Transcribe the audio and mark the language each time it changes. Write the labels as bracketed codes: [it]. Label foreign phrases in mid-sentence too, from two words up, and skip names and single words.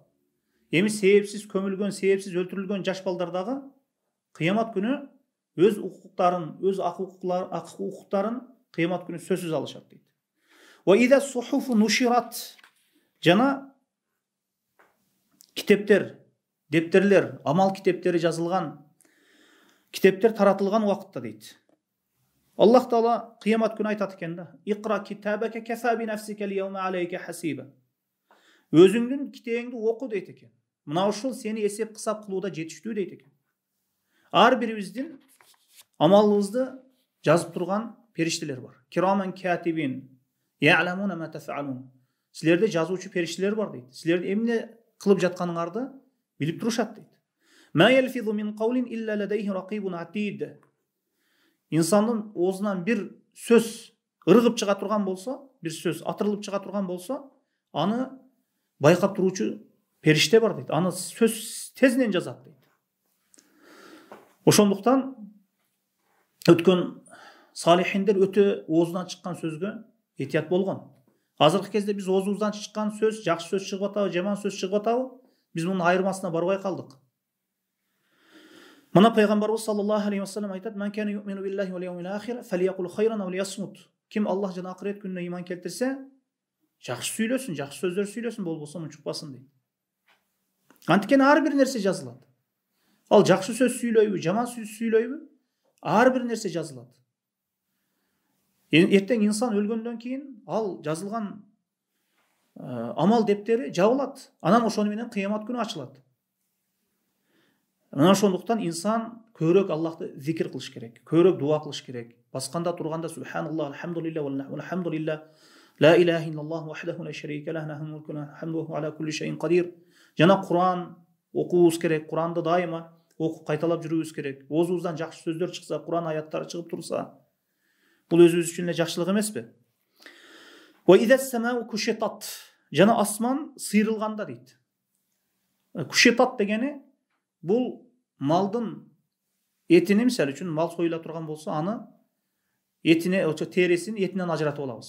[ky] Эми себепсиз көмүлгөн, себепсиз өлтүрүлгөн жаш балдар дагы кыямат күнү өз укуктарын, өз ак укуктарын кыямат күнү сөзсүз алышат дейт. [ar] وإذا الصحف نشرت, [ky] жана китептер, дептерлер, амал китептери жазылган китептер таратылган убакытта дейт. Аллах Таала кыямат күнү айтат экен да: [ar] "اقرأ كتابك كفى بنفسك اليوم عليك حسيبا." [ky] Өзүңдүн китебиңди оку дейт экен. Мына ушул сени эсеп кысап кылууда жетиштүү дейт экен. Ар бирибиздин амалыбызды жазып турган периштелер бар. [ar] كراما كاتبين يعلمون ما تفعلون. [ky] Силерде жазуучу периштелер бар дейт. Силерде эмне кылып жатканыңарды билип турушат дейт. [ar] ما يلفظ من قول إلا لديه رقيب عتيد. [ky] Инсандын оозунан бир сөз ыргып чыга турган болсо, бир сөз атырылып чыга турган болсо, аны байкап туруучу периште бар дейт. Аны сөз тезинен жазат дейт. Ошондуктан өткөн салихиндер өтө оозунан чыккан сөзгө этият болгон. Азыркы кезде биз оозубуздан чыккан сөз, жакшы сөз чыгып атабы, жаман сөз чыгып атабы, биз мунун айырмасына барбай калдык. Мына пайгамбарыбыз [ar] صلى الله عليه وسلم [ky] айтат: [ar] "من كان يؤمن بالله واليوم الآخر فليقل خيرا أو ليصمت." [ky] Ким Аллах жана акырет күнүнө иман келтирсе, жакшы сүйлөсүн, жакшы сөздөр сүйлөсүн, болбосо мунчукпасын дейт. Анткени ар бир нерсе жазылат. Ал жакшы сөз сүйлөйбү, жаман сөз сүйлөйбү, ар бир нерсе жазылат. Эртең инсан өлгөндөн кийин ал жазылган амал дептери жабылат. Анан ошону менен кыямат күнү ачылат. Мына ошондуктан инсан көбүрөөк Аллахты зикир кылыш керек, көбүрөөк дуа кылыш керек. Басканда турганда [ar] سبحان الله، الحمد لله والحمد لله، لا إله إلا الله وحده لا شريك له له الملك وحمده على كل شيء قدير. [ky] Жана Куран окуубуз керек, Куранды дайыма окуп кайталап жүрүүбүз керек. Оозубуздан жакшы сөздөр чыкса, Куран аяттары чыгып турса, бул өзүбүз үчүн эле жакшылык эмеспи? [ar] وإذا السماء كشطت, [ky] жана асман сыйрылганда дейт. Кушитат дегени бул малдын этини, мисалы үчүн мал союла турган болсо, аны этине, тересин этинен ажыратып алабыз.